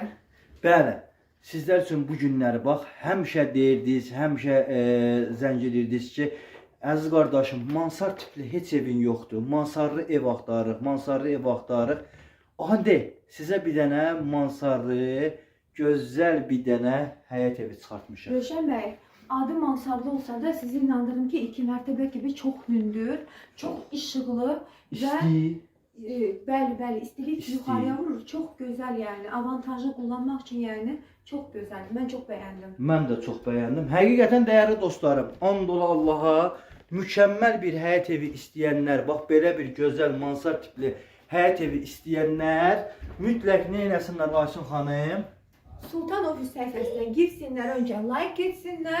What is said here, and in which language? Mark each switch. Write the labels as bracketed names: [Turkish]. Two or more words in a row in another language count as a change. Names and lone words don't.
[Azerbaijani] Bəli, sizlər üçün bu günləri bax, həmişə deyirdiniz, həmişə zəng edirdiniz ki, əziz qardaşım, mansar tipli heç evin yoxdur. Mansarlı ev axtarırıq, mansarlı ev axtarırıq. Hadi, sizə bir dənə mansarlı, gözəl bir dənə həyət evi çıxartmışıq. Röşen Bey, adı mansarlı olsa da sizi inandırım ki 2 [Turkish] mertebe gibi [Azerbaijani] çok hündür, [Turkish] çok ışıklı [Azerbaijani] İsti. bəli istilik İsti. [Turkish] yukarıya vurur. Çok güzel yani. Avantajlı kullanmak için yani çok güzel. Ben çok beğendim. [Azerbaijani] Mən də çox bəyəndim. Həqiqətən dəyərli dostlarım, and ola Allaha, mükəmməl bir həyət evi istəyənlər, bax belə bir gözəl mansar tipli həyət evi istəyənlər mütləq nə etsinlər Aysun xanım? [Turkish] Sultan Ofis sayfasından girsinler, önce like etsinler.